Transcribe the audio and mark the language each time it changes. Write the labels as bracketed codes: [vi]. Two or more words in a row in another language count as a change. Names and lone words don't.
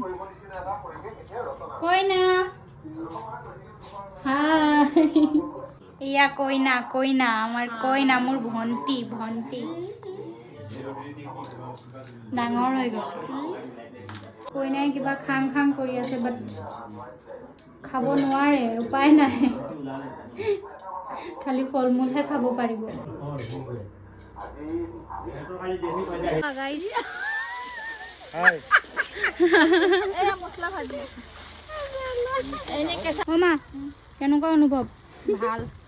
[as] Koina. Hi. ইয়া কইনা। আমাৰ কইনা মোৰ ভনটি. ডাঙৰ হৈ গ'ল. কইনা কিবা খং কৰি আছে but খাবো নোৱাৰে, উপায় নাই। খালি ফল মূল হে খাব পাৰিব। মা কেনেকুৱা অনুভৱ? ভাল।